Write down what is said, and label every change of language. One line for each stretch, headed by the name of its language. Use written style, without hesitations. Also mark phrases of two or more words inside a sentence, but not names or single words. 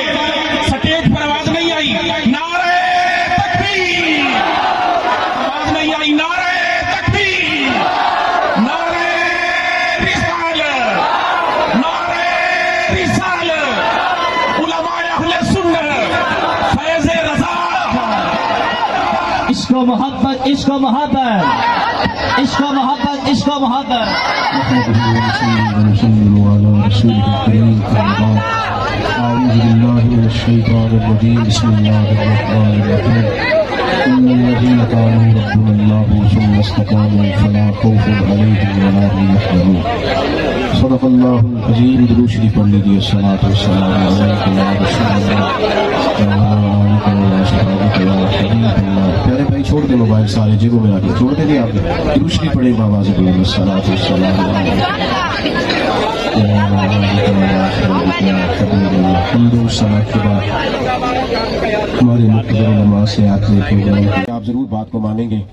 Urdu: سٹیج پر آواز نہیں آئی, نعرہ تکبیر, آواز نہیں آئی, نعرہ تکبیر, نعرہ رسالت, نعرہ رسالت, علماء اہل سنت, فیض رضا. عشق و محبت, عشق و محبت, عشق و محبت, عشق و محبت.
Arabic: أعوذ بالله من الشيطان الرجيم. بسم الله الرحمن الرحيم. إن الذين قالوا ربنا الله ثم استقاموا فلا خوف عليهم ولا هم يحزنون. صدق الله العظيم.
Urdu: درود شریف پڑھ لیجیے.
Arabic: الصلاة والسلام علیکم یا رسول اللہ وعلى آلہ وصحبہ یا حبیب اللہ.
Urdu: پیارے بھائی چھوڑ دیں موبائل سارے جیبوں میں رکھیں, چھوڑ دیں آپ نے. درود شریف پڑھیں بآواز بلند.
Arabic: الصلاة والسلام علیکم.
Urdu: ہمارے مقتدر علماء سے آپ ضرور بات کو مانیں گے.